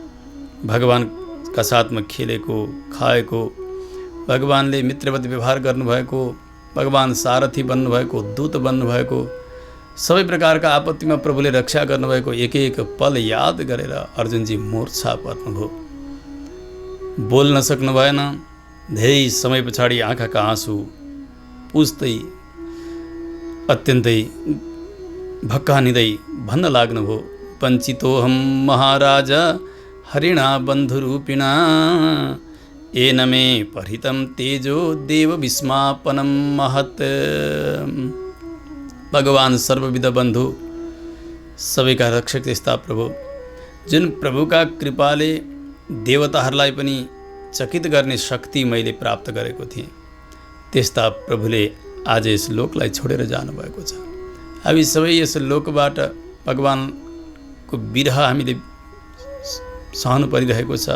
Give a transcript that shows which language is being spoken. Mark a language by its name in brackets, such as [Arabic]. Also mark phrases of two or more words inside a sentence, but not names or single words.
[Nepali] भगवानका साथमा खेलेको, खाएको, भगवानले मित्रवत व्यवहार गर्नुभएको, भगवान सारथी बन्नुभएको, दूत बन्नुभएको, सबै प्रकारका आपत्तिमा प्रभुले रक्षा गर्नुभएको एक एक पल याद गरेर अर्जुनजी मूर्छा पर्नुभयो। बोल्न सक्नु भएन। धेरै समय पछाडि आँखाका आँसु पुस्दै अत्यन्तै भक्कानिँदै भन्न लाग्नुभयो, [Sanskrit] वञ्चितोऽहं महाराज हरिणा बन्धुरूपिणा येन मे परिहितं तेजो देव विस्मापनं महत्। [Nepali] भगवान सर्वविध बन्धु सबैका रक्षक त्यस्ता प्रभु, जुन प्रभुका कृपाले देवताहरूलाई पनि चकित गर्ने शक्ति मैले प्राप्त गरेको थिएँ, त्यस्ता प्रभुले आज यस लोकलाई छोडेर जानुभएको छ। हामी सबै यस लोकबाट भगवानको विरह हामीले सहनु परिरहेको छ।